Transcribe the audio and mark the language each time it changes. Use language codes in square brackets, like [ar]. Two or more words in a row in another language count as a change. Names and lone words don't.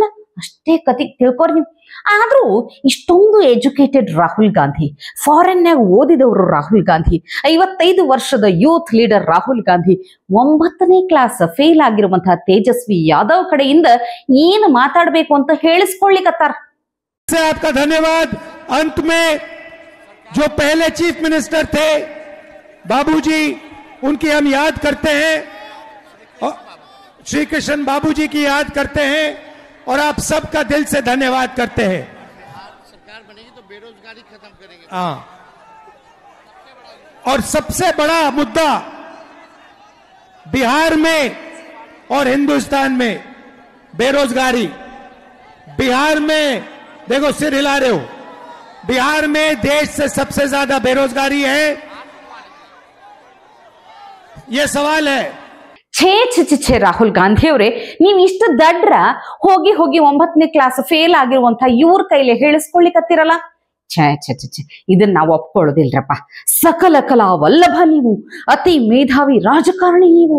[kn] ಅಷ್ಟೇ ಕತಿ ತಿಳ್ಕೊರ್ ನೀವು. ಆದ್ರೂ ಇಷ್ಟೊಂದು ಎಜುಕೇಟೆಡ್ ರಾಹುಲ್ ಗಾಂಧಿ, ಫಾರಿನ್ನಾಗ ಓದಿದವರು ರಾಹುಲ್ ಗಾಂಧಿ, 55 ವರ್ಷದ [en] youth leader [kn] ರಾಹುಲ್ ಗಾಂಧಿ, 9ನೇ [en] class fail [kn] ಆಗಿರುವಂತಹ ತೇಜಸ್ವಿ ಯಾದವ್ ಕಡೆಯಿಂದ ಏನು ಮಾತಾಡ್ಬೇಕು ಅಂತ ಹೇಳಿಸ್ಕೊಳ್ಳಿಕತ್ತಾರ. [hi] आपका धन्यवाद. अंत में जो पहले [en] chief minister [hi] थे बाबूजी, उनकी हम याद करते हैं, श्री कृष्ण बाबूजी की याद करते हैं और आप सबका दिल से धन्यवाद करते हैं. सरकार बनेगी तो बेरोजगारी खत्म करेंगे. हाँ, और सबसे बड़ा मुद्दा बिहार में और हिंदुस्तान में बेरोजगारी. बिहार में देखो, सिर हिला रहे हो, बिहार में देश से सबसे ज्यादा बेरोजगारी है. ये सवाल है. [kn] ಛೇ ರಾಹುಲ್ ಗಾಂಧಿ ಅವರೇ, ನೀವ್ ಇಷ್ಟು ದಡ್ರ ಹೋಗಿ 9ನೇ [en] class fail [kn] ಆಗಿರುವಂತ ಇವ್ರ ಕೈಲಿ ಹೇಳಿಸ್ಕೊಳ್ಳಿಕತ್ತಿರಲ್ಲ. ಛೇ ಇದನ್ನ ನಾವು ಒಪ್ಕೊಳ್ಳೋದಿಲ್ರಪ್ಪ. ಸಕಲ ಕಲಾ ವಲ್ಲಭ ನೀವು, ಅತಿ ಮೇಧಾವಿ ರಾಜಕಾರಣಿ ನೀವು.